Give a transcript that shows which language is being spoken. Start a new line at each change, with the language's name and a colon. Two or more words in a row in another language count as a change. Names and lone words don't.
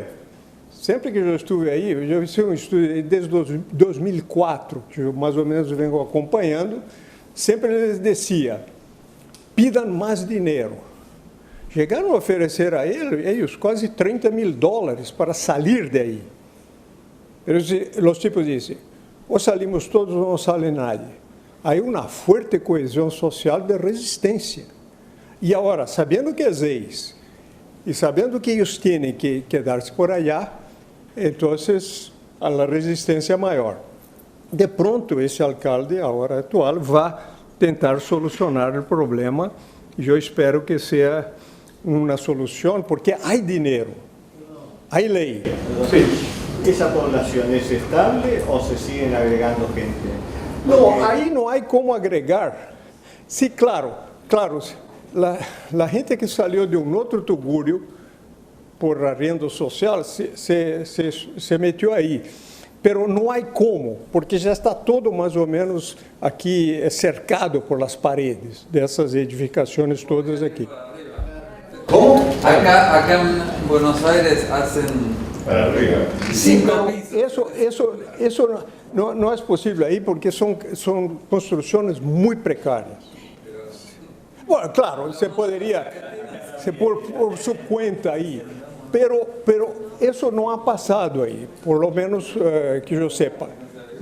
Portuguese: Sempre que eu estive aí, eu fiz um estudo desde 2004, que eu mais ou menos venho acompanhando, sempre eles diziam,
Spanish: pidam mais dinheiro.
Portuguese: Chegaram a oferecer a eles quase $30.000 para sair daí. Os tipos dizem, ou
Spanish: salimos todos
Portuguese: ou não
Spanish: sale nadie.
Portuguese: Aí uma forte coesão social de resistência. E agora, sabendo que é leis, e sabendo que eles têm que quedar-se
Spanish: por allá,
Portuguese: então a resistência é maior. De pronto, esse alcalde, agora atual, vai tentar solucionar o problema, e eu espero que seja uma solução, porque há dinheiro, há lei. Sim.
Spanish: ¿Esa población es estable o se siguen agregando gente?
Portuguese: Não, aí não há como agregar. Sim, claro, a gente que saiu de um outro tugúrio por arriendo social se meteu aí. Pero não há como, porque já está todo mais ou menos aqui cercado
Spanish: por las paredes
Portuguese: dessas edificações todas aqui.
Spanish: ¿Cómo? Acá en Buenos Aires hacen... Para arriba.
Portuguese: Sim, isso não é possível aí, porque são construções muito precárias. Bom, claro, você poderia por sua conta aí,
Spanish: pero isso
Portuguese: não ha passado aí,
Spanish: por lo menos que eu sepa.